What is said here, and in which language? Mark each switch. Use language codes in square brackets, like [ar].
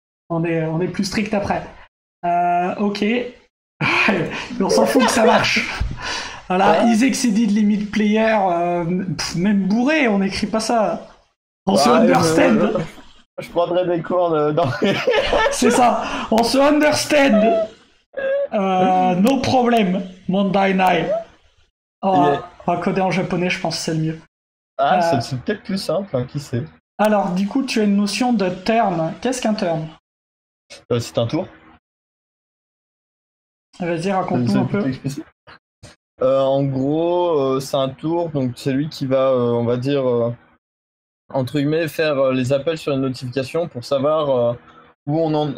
[fr] On est plus strict après. Ok. On s'en fout que ça marche. Voilà, [en] is exceeded limit player, [fr] même bourré, on n'écrit pas ça. On se understand. Je prendrais des cours dans... C'est ça, on se understand. [en] No problem, Monday night. [fr] On va coder en japonais, je pense que c'est le mieux. C'est peut-être plus simple, hein, qui sait. Alors, du coup, tu as une notion de turn. Qu'est-ce qu'un turn ? C'est un tour. Vas-y, raconte-nous un peu. En gros, c'est un tour, donc c'est lui qui va, on va dire, entre guillemets, faire les appels sur une notification pour savoir où on en...